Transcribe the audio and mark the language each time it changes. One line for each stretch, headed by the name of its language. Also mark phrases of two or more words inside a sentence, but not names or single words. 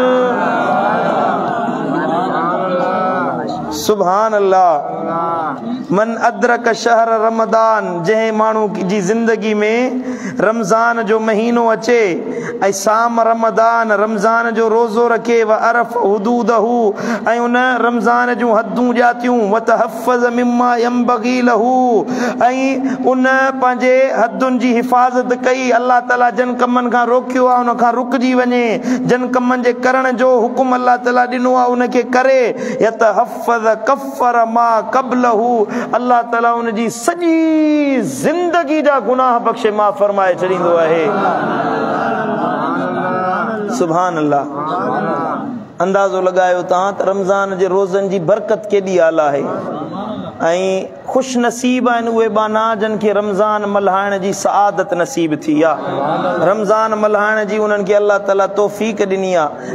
Arabic: سبحان الله. من أدرك شهر رمضان,
Sindhi: जंहिं माण्हू जी ज़िंदगी में रमज़ान जो महीनो अचे ऐं
Arabic: صام رمضان,
Sindhi: रमज़ान जो रोज़ो रखे,
Arabic: وعرف حدوده,
Sindhi: ऐं उन रमज़ान जूं हदूं ॼातियूं,
Arabic: وتحفظ مما ينبغي له,
Sindhi: ऐं उन पंहिंजे हदुनि जी हिफ़ाज़त कई,
Arabic: الله تعالى
Sindhi: जन कमनि खां रोकियो आहे उन खां रुकिजी वञे, जन कमनि जे करण जो हुकुम
Arabic: الله تعالى
Sindhi: ॾिनो आहे उनखे करे,
Arabic: يتحفظ كفر ما قبله, الله تعالى
Sindhi: उन जी सॼी ज़िंदगी जा गुनाह बख़्शे माफ़ फरमाए छॾींदो आहे।
Arabic: سبحان الله.
Sindhi: अंदाज़ो लगायो तव्हां त रमज़ान जे रोज़नि जी बरकत केॾी आला आहे। ऐं खुश नसीब आहिनि उहे बाना जन खे रमज़ान मल्हाइण जी सआदत नसीब थी आहे, रमज़ान मल्हाइण जी उन्हनि खे
Arabic: الله تعالى
Sindhi: तौफ़ीक़ ॾिनी आहे।